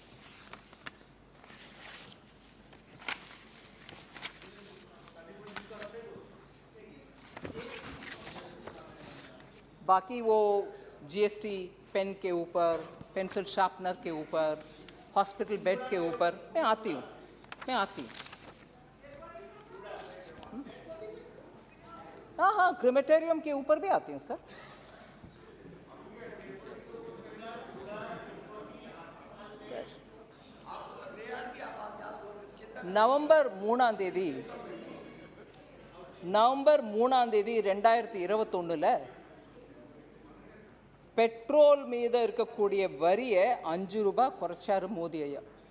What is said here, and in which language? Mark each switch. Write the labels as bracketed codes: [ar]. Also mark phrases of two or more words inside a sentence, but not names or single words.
[hi] बाकी वो GST पेन के ऊपर, [en] pencil sharpener [hi] के ऊपर, [en] hospital bed [hi] के ऊपर मैं आती हूँ. हाँ, क्रिमेटेरियम के ऊपर भी आती हूँ सर. [ta] நவம்பர் 3ஆம் தேதி 2021 பெட்ரோல் மீது இருக்கக்கூடிய வரியை 5 ரூபாய் குறைச்சாரு மோடி ஐயா.